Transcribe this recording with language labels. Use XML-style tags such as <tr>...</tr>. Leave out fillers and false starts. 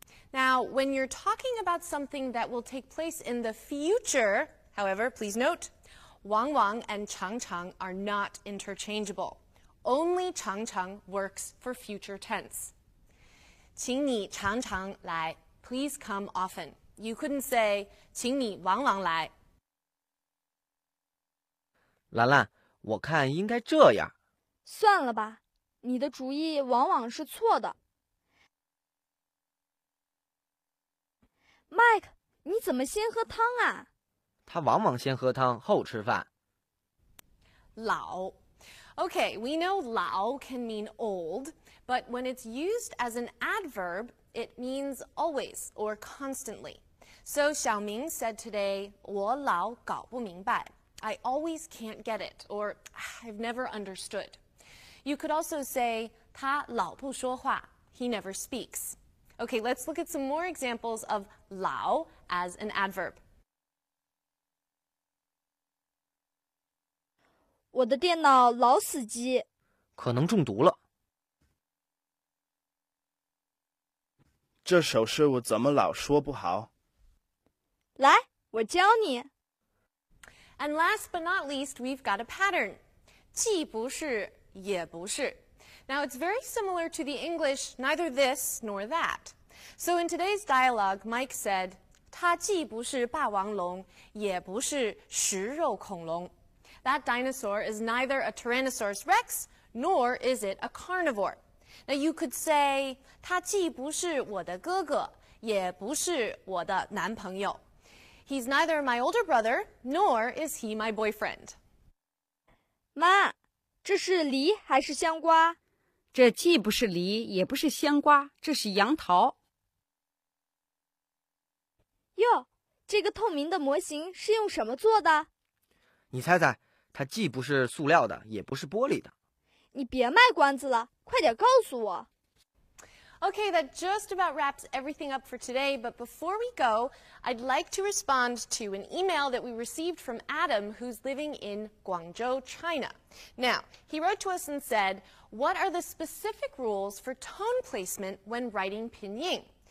<en>Now, when you're talking about something that will take place in the future, however, please note, 往往 and 常常 are not interchangeable. Only 常常 works for future tense.</en> <zh>请你常常来.</zh> <en>Please come often. You couldn't say</en> <zh>请你往往来. 兰兰，我看应该这样。算了吧，你的主意往往是错的。 Mike， 你怎么先喝汤啊？他往往先喝汤后吃饭。老.</zh> <en>Okay, we know 老 can mean old, but when it's used as an adverb, it means always or constantly. So Xiaoming said today,</en> <zh>我老搞不明白.</zh> <en>I always can't get it, or I've never understood. You could also say,</en> <zh>他老不说话.</zh> <en>He never speaks. Okay, let's look at some more examples of 老 as an adverb.</en> <zh>我的电脑老死机。可能中毒了。这手势我怎么老说不好？来，我教你。</zh> <en>And last but not least, we've got a pattern.</en> <zh>既不是，也不是.</zh> <en>Now, it's very similar to the English, neither this nor that. So in today's dialogue, Mike said,</en> <zh>它既不是霸王龙，也不是食肉恐龙.</zh> <en>That dinosaur is neither a Tyrannosaurus rex, nor is it a carnivore. Now, you could say,</en> <zh>他既不是我的哥哥，也不是我的男朋友.</zh> <en>He's neither my older brother, nor is he my boyfriend.</en> <zh>妈，这是梨还是香瓜？这既不是梨，也不是香瓜，这是杨桃。哟，这个透明的模型是用什么做的？你猜猜，它既不是塑料的，也不是玻璃的。你别卖关子了，快点告诉我。</zh> <en>Okay, that just about wraps everything up for today, but before we go, I'd like to respond to an email that we received from Adam, who's living in Guangzhou, China. Now, he wrote to us and said, what are the specific rules for tone placement when writing pinyin?</en>